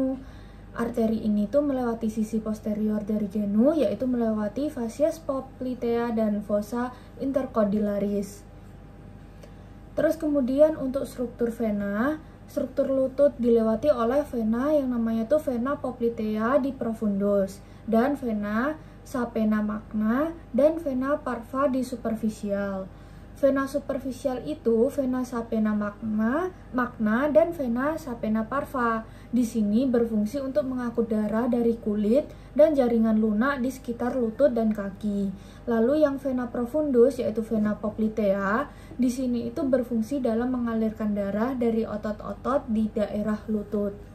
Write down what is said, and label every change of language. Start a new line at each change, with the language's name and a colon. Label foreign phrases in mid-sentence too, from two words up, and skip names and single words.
Indonesian: Arteri ini tuh melewati sisi posterior dari genu, yaitu melewati
Latin: facies poplitea
Indonesian: dan
Latin: fossa intercondylaris.
Indonesian: Terus kemudian untuk struktur vena, struktur lutut dilewati oleh vena yang namanya tuh
Latin: vena poplitea
Indonesian: di profundus, dan
Latin: vena sapena magna,
Indonesian: dan
Latin: vena parva
Indonesian: di superficial. Vena superficial itu
Latin: vena sapena magna
Indonesian: dan
Latin: vena sapena parva.
Indonesian: Di sini berfungsi untuk mengangkut darah dari kulit dan jaringan lunak di sekitar lutut dan kaki. Lalu yang vena profundus yaitu
Latin: vena poplitea,
Indonesian: di sini itu berfungsi dalam mengalirkan darah dari otot-otot di daerah lutut.